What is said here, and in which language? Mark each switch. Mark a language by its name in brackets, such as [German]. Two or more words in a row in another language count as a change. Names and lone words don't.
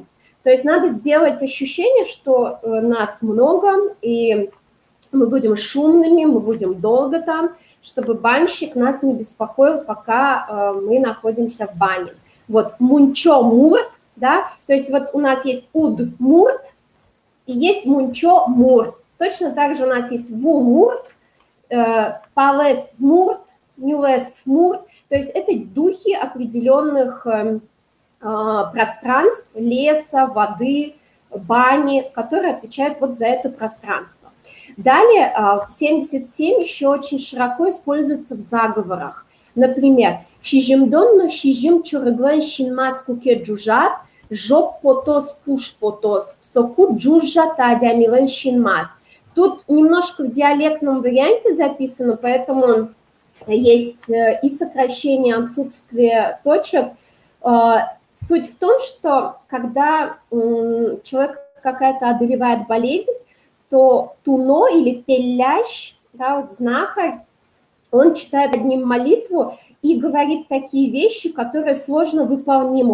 [Russian] То есть надо сделать ощущение, что нас много, и мы будем шумными, мы будем долго там, чтобы банщик нас не беспокоил, пока мы находимся в бане. Вот [Udmurt] мунчо мурт, [Russian] да, то есть вот у нас есть уд-мурт и есть мунчо-мурт. Точно так же у нас есть ву-мурт, палес-мурт, нюлес-мурт, то есть это духи определенных пространств, леса, воды, бани, которые отвечают вот за это пространство. Далее 77 еще очень широко используется в заговорах. Например, [Udmurt] «Щижимдонно щижим чурыглан щинмас куке джужат, жоп потос пуш потос, соку джужа тадямилен щинмас». [Russian] Тут немножко в диалектном варианте записано, поэтому есть и сокращение, отсутствие точек. Суть в том, что когда человек какая-то одолевает болезнь, то туно или пелящ, да, вот знахарь, он читает над ним молитву и говорит такие вещи, которые сложно выполнимы.